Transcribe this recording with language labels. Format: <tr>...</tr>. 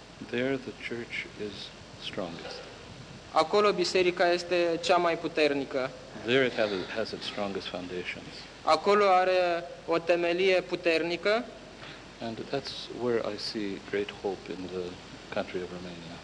<en>there the church is strongest.</en> <ro>Acolo biserica este cea mai puternică.</ro> <en>There it has its strongest foundations.</en> <ro>Acolo are o temelie puternică.</ro> <en>And that's where I see great hope in the country of Romania.</en>